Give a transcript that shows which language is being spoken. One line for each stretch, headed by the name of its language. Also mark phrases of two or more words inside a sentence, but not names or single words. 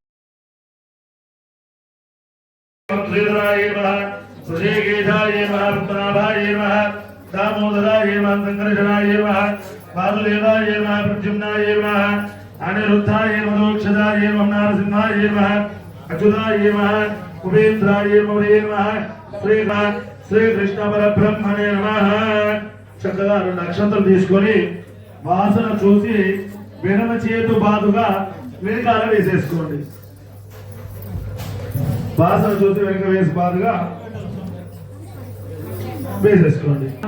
Sanskrit: श्रीधराये नमः, सुशेकेशाये नमः, पद्मनाभाये नमः, दामोदराये नमः, शंकरशनाये नमः, वासुदेवाये नमः, प्रद्युम्नाये नमः, अनिरुद्धाये नमः, मोक्षदाये नमः, नारसिंहाये नमः, अच्युताये नमः, उपेन्द्राये नमः, श्री कृष्ण परब्रह्मणे नमः।
Telugu: చక్కగా రెండు అక్షంతలు తీసుకొని వాసన చూసి వెనమ చేతు బాదుగా వెనకాల వేసేసుకోండి. వాసన చూసి వెనక వేసి బాదుగా వేసేసుకోండి.